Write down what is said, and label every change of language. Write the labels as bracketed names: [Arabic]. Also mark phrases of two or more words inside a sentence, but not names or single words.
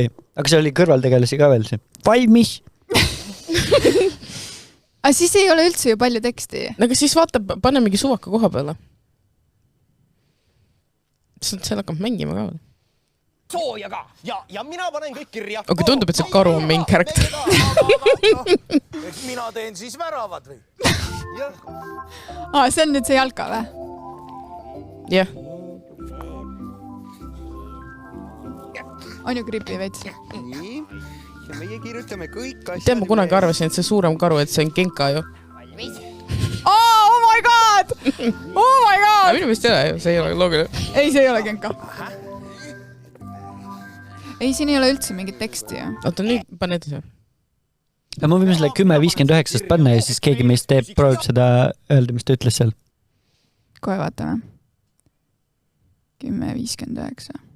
[Estonian] Aga see oli kõrvaltegelasi ka veel see. Valmis! Aga siis ei ole üldse ju palju teksti. Aga siis vaata, pane mingi suvaka koha peale. Seal hakkab mängima ka veel. Soojaga ja mina panen kõik kirja. Aga tundub, et see karu on [English] main character. [Estonian] Mina teen siis väravad või? See on nüüd see jalka või? Jah. On ju gripi veits? Nii, ja meie kirjutame kõik asjad. Tean, ma kunagi arvasin, et see suurem karu, et see on Genka ju. [English] Oh my god! Oh my god! [Estonian] Minu meelest ei ole ju, see ei ole loogiline. Ei, see ei ole Genka. Ei, siin ei ole üldse mingit teksti ju. Oota, nüüd pane edasi. Ma võime selle 10.59 panna ja siis keegi meist proovib seda öelda, mis ta ütles seal. Kohe vaatame. 10.59.